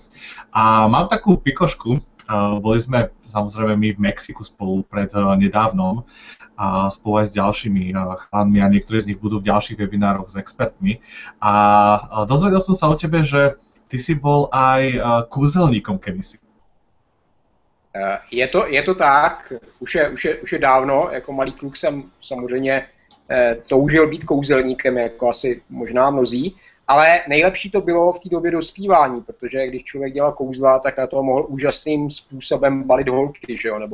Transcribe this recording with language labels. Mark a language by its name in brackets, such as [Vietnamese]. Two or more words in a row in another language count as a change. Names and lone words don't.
[Slovak] A mám takú pikošku, boli sme samozrejme my v Mexiku spolu pred nedávnom spolu aj s ďalšími chalanmi a niektorí z nich budú v ďalších webinároch s expertmi. A dozvedel som sa o tebe, že ty si bol aj kúzelníkom kedysi. [Czech] Je to tak, už je dávno, jako malý kluk jsem samozřejmě toužil být kouzelníkem, jako asi možná mnozí, ale nejlepší to bylo v té době dospívání, protože když člověk dělal kouzla, tak na to mohl úžasným způsobem balit holky, že jo?